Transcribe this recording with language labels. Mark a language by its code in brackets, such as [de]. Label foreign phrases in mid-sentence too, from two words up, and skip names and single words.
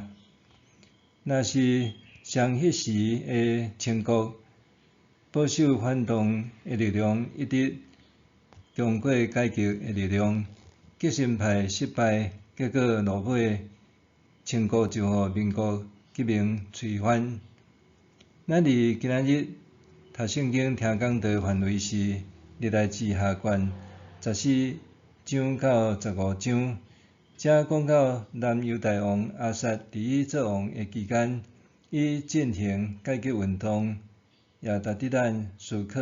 [nan] 若是像迄时诶清国，保守反动诶力量一直强过改革诶力量，革新派失败，结果落尾清国就互民国革命推翻。咱伫今仔日读圣经听讲道范围是历代志下卷14章到15章，遮讲到南犹大王亚撒伫伊做王诶期间，伊进行改革运动，也值得咱思考。